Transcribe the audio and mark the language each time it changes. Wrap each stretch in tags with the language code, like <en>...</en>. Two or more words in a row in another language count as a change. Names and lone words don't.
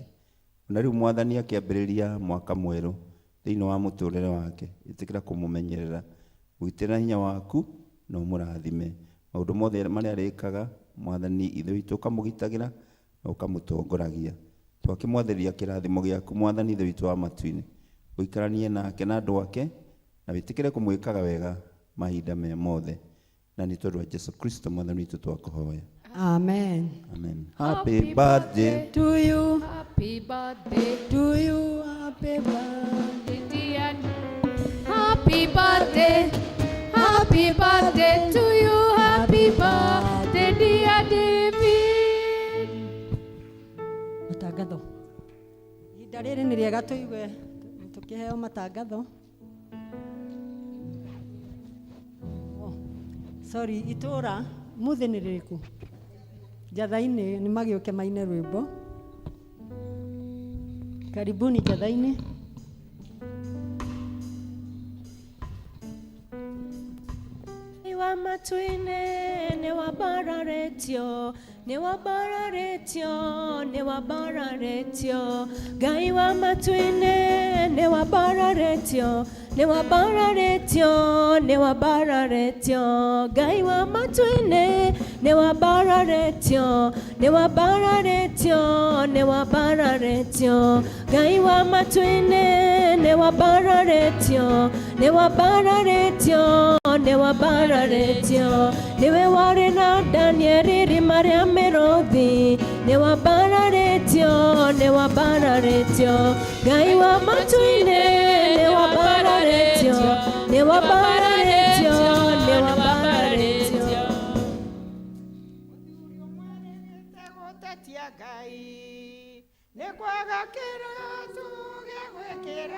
<ki>Na rĩu Mwathani akĩambĩrĩria mwaka mwerũ thĩinĩ wa mũtũrĩre wake ĩtĩkĩra kũmũmenyerera gwĩtĩra hinya waku na ũmũrathime maũndũ mothe marĩa arĩkaga Mwathani ithe witũ ũkamũgitagĩra na ũkamũtongoragia twakĩmwathĩria kĩrathimo gĩaku Mwathani ithe witũ wa matu-inĩ ũikaranie nake na andũ ake na wĩtĩkĩre kũmwĩkaga wega mahinda me mothe na nĩ tondũ wa Jesu Kristo Mwathani witũ twakũhoya. Amen.</ki> <en>Amen. Happy birthday to you. Happy birthday To you. Happy birthday. dear. Happy birthday. Happy Happy birthday to you, happy birthday dear David.</en> <ki>Matangatho. Ihinda rĩrĩ nĩ rĩega tũigue tũkĩheo matangatho. Sorry, itũra muthi nĩ rĩrĩkũ? Njatha-inĩ nĩ magĩũke maine rwĩmbo. Karibuni Njatha-inĩ. Wa matuine ne wabararetio, ne wabararetio, ne wabararetio. Gai wa matuine ne wabararetio, ne wabararetio, ne wabararetio. Gai wa matuine ne wabararetio, ne wabararetio, ne wabararetio. Gai wa matuine ne wabararetio, ne wabararetio, ne wabararetio. Niwe wari na Danieli rimaria merothi, ne wabararetio, ne wabararetio. Gai wa matuine ne wabararetio, ne wabararetio, ne wabararetio. Gai ne kwaga kira tuge gwekera</ki>